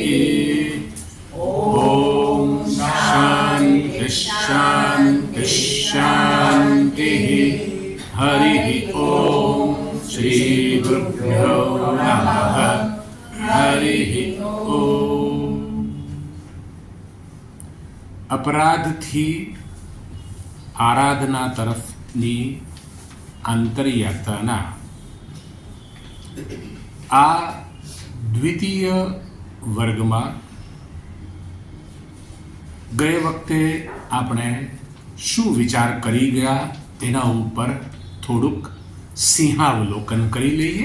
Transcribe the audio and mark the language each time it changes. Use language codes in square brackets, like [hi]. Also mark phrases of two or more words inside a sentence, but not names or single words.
[sa] ॐ शान्ति शान्ति शान्तिः। हरिः ॐ श्री गुरुभ्यो नमः। हरिः ॐ। [gu] अपराधથી આરાધના તરફની આંતરયાત્રાના આ દ્વિતીય વર્ગમાં ગયે વખતે આપણે શું વિચાર કરી ગયા તેના ઉપર થોડુંક સિંહાવલોકન કરી લઈએ.